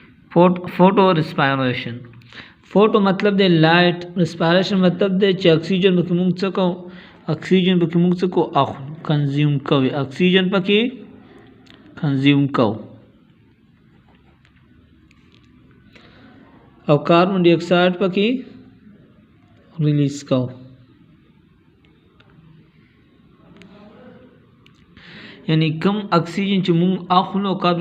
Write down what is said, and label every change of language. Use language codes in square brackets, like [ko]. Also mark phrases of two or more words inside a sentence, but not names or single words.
[en] photo respiration photo [ps] مطلب دې [en] light respiration [ps] مطلب دې چې اکسیجن پکې موږ څه کوو اکسیجن پکې موږ څه کوو اخلو کنزیوم کوي اکسیجن پکې کنزیوم کوو او [en] carbon dioxide [ps] پکې ریلیز کوو یعنی کم اکسیجن چې موږ اخلو کاربن